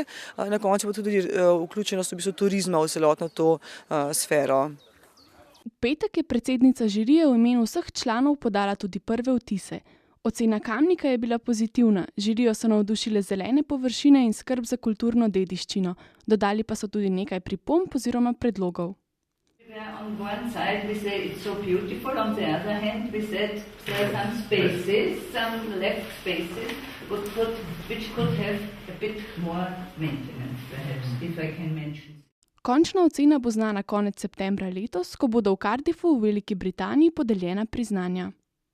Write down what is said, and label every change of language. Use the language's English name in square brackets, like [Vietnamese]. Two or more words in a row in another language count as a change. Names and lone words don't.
[Slovenian] Na koncu pa tudi vključenost v bistvu turizma v celotno to sfero. V petek je predsednica žirije v imenu vseh članov podala tudi prve vtise. Ocena Kamnika je bila pozitivna, žirijo so navdušile zelene površine in skrb za kulturno dediščino, dodali pa so tudi nekaj pripomb oziroma predlogov. [English] On one side we say it's so beautiful, on the other hand we said there are some spaces, some left spaces which could have a bit more maintenance perhaps, if I can mention. [Slovenian] Končna ocena bo znana konec septembra letos, ko bodo v Cardiffu v Veliki Britaniji podeljena priznanja.